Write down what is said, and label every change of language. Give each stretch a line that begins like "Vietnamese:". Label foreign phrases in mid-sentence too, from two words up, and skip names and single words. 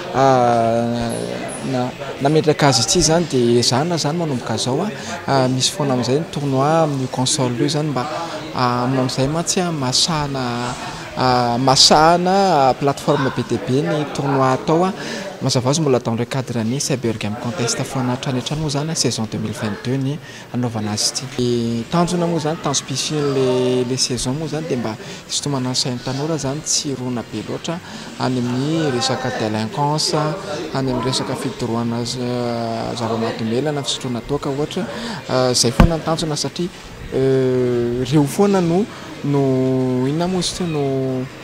Malagasy: nametraka azy ity zany dia zana zany manomboka zao misy foana amin'izay ny tournoi amin'ny console io zany mba amin'izay mantsy masahana plateforme BTB ny tournoi atao mazava azy mbola
French: dans le cadre
Malagasy: ny Cyber Game Contest foana hatrany moa zany saison 2022 ny anaovana azy ity. Tanjona moa zany tanjom-pisy le saison moa zany dia mba sitomana ny sain'ny tanora zany tsy rona be loatra any amin'ny resaka délinquance any amin'ny resaka fidorohana zava-mahadomelana fisotroana toaka ohatra izay foana ny tanjona satria reo foana no inona moa izy no